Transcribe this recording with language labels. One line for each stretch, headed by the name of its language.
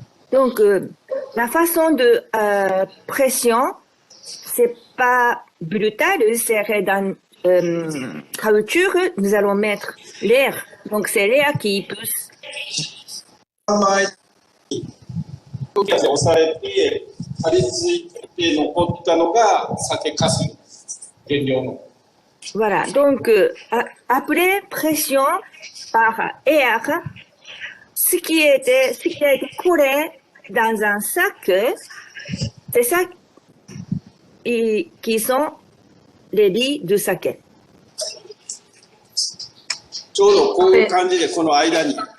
French: Donc, la façon de pression, c'est pas brutal, c'est dans caoutchouc, nous allons mettre l'air. Donc, c'est l'air qui pousse.
Japanese: 前に空気で押されて、張り付いて残ったのが酒かす原料の。
French: Voilà. Donc, après pression par air, ce qui a été collé dans un sac, c'est ça qui sont les lits de saké.
Japanese: ちょうどこういう感じでこの間に。